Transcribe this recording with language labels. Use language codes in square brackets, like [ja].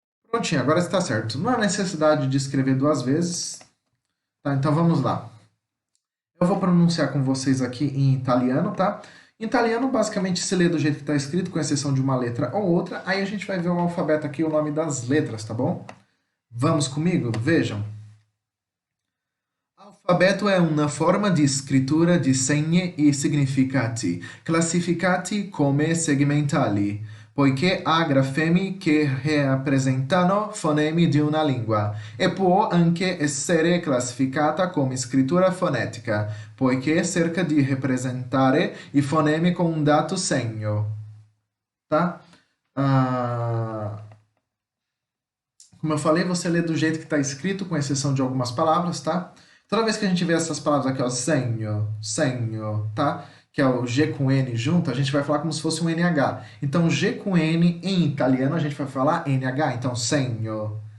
[pt] Prontinho, agora está certo. Não há necessidade de escrever duas vezes. Tá, então vamos lá. Eu vou pronunciar com vocês aqui em italiano, tá? Em italiano, basicamente, se lê do jeito que está escrito, com exceção de uma letra ou outra. Aí a gente vai ver o alfabeto aqui, o nome das letras, tá bom? Vamos comigo? Vejam. [it] Alfabeto è una forma di scrittura di segni e significati, classificati come segmentali, poiché ha grafemi che rappresentano fonemi di una lingua, e può anche essere classificata come scrittura fonetica, poiché cerca di rappresentare i fonemi con un dato segno. [pt] Tá? Ah, Como eu falei, você lê do jeito que está escrito, com exceção de algumas palavras, tá? Toda vez que a gente vê essas palavras aqui, ó, senho, senho, tá? Que é o G com N junto, a gente vai falar como se fosse um NH. Então, G com N em italiano a gente vai falar NH, então senho.